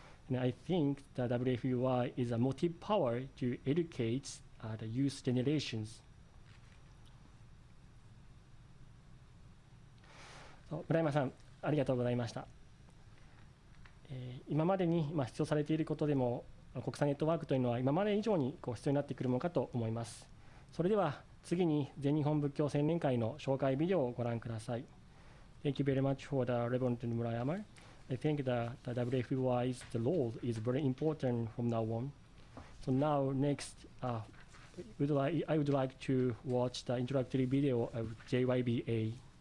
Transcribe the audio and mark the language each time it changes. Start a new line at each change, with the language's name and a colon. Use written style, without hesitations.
English: And I think the WFBY is a motive power to educate the youth generations.
Japanese: 村山さん、ありがとうございました。今までに必要されていることでも、国際ネットワークというのは今まで以上に必要になってくるものかと思います。それでは次に全日本仏教青年会の紹介ビデオをご覧ください。
English: Thank you very much for the Rev. Murayama. I think the WFBY's role is very important from now on. So now next, I would like to watch the introductory video of JYBA.